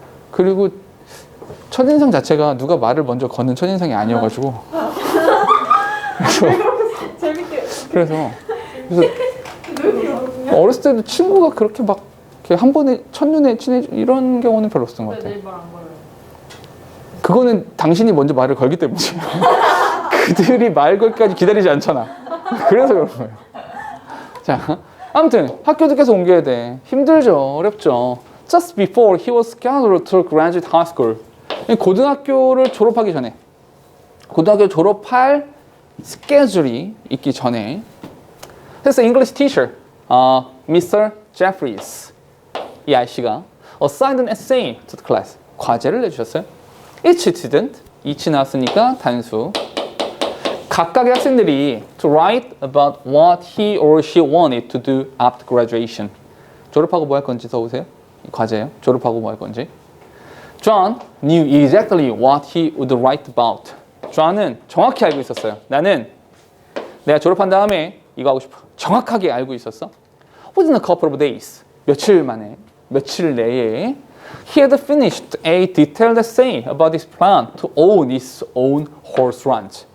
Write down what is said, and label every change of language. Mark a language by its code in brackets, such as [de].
[ko] 그리고 첫인상 자체가 누가 말을 먼저 거는 첫인상이 아니어가지고 그래서 어렸을 때도 친구가 그렇게 막 이렇게 한 번에 첫눈에 친해지 이런 경우는 별로 없었던 것 같아요. 내일 말안 걸어요. 그거는 당신이 먼저 말을 걸기 때문이에요. 그들이 말 걸기까지 기다리지 않잖아. 그래서 그런 거예요. 자, 아무튼 학교도 계속 옮겨야 돼. 힘들죠. 어렵죠. [en] Just before he was scheduled to graduate high school. [ko] 고등학교를 졸업하기 전에, 고등학교 졸업할 스케줄이 있기 전에 [en] His English teacher, Mr. Jeffries, [ko] 이 아저씨가 [en] assigned an essay to the class. [ko] 과제를 내주셨어요. [en] Each student, [ko] each 나왔으니까 단수. 각각의 학생들이 [en] to write about what he or she wanted to do after graduation. [ko] 졸업하고 뭐 할 건지 써보세요. 과제예요. 졸업하고 뭐 할 건지. [en] John knew exactly what he would write about. [ko] John은 정확히 알고 있었어요. 나는 내가 졸업한 다음에 이거 하고 싶어. 정확하게 알고 있었어. [en] Within a couple of days. [ko] 며칠 내에 [en] he had finished a detailed essay about his plan to own his own horse ranch.